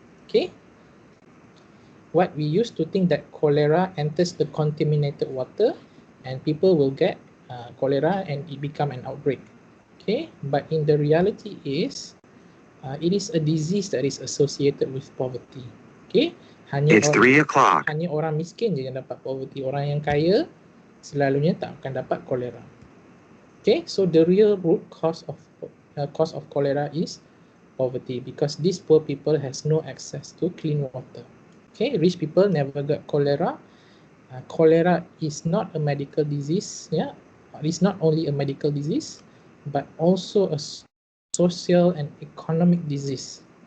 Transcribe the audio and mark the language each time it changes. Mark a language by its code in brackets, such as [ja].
[en] Okay, what we used to think that cholera enters the contaminated water and people will get cholera and it become an outbreak. Okay, but in the reality is it is a disease that is associated with poverty. Okay, It's 3 o'clock. [ms] Hanya orang miskin je yang dapat poverty. Orang yang kaya selalunya tak akan dapat cholera. [en] Okay, so the real root cause of cholera is poverty, because these poor people has no access to clean water. Okay, rich people never got cholera. Cholera is not a medical disease. Yeah, it's not only a medical disease, but also a social and economic disease.